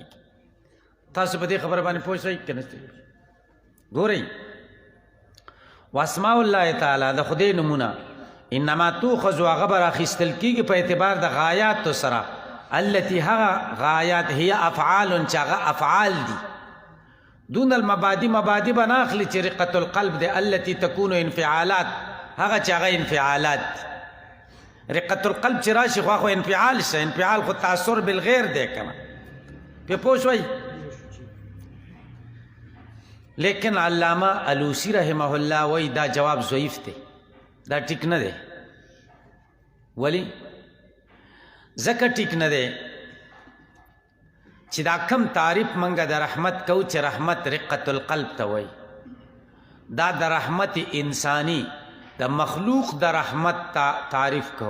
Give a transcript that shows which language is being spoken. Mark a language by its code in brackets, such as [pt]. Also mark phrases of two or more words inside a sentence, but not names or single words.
[ps] تاسو په دې خبره باندې پوه شئ که نه؟ ګورئ، [ar] واسماء الله تعالی [ps] د خدای نمونه [ar] انما تؤخذ [ps] هغه به راخیستل کېږي په اعتبار د غایاتو سره. التي هغه غایات [ar] هي افعال، [ps] چې هغه افعال دي. [ar] دون المبادی، مبادی به نه اخلي چې رقة القلب دی. التي تكون انفعالات، [ps] هغه چې هغه انفعالات رقت القلب چې راشي خو انفعال شي، انفعال خو [ar] تاثر بالغیر [ps] دی کنه په پوه شوي. لیکن علامه الوسی [ar] رحمه الله [ps] وای دا جواب ضعیف دی، دا ټیک نه دی. ولی ځکه ټیک نه دی چې دا کم تعریف منګه د رحمت کو چې رحمت رقت القلب ته وای، دا د رحمت انسانی د مخلوق د رحمت تعریف کو.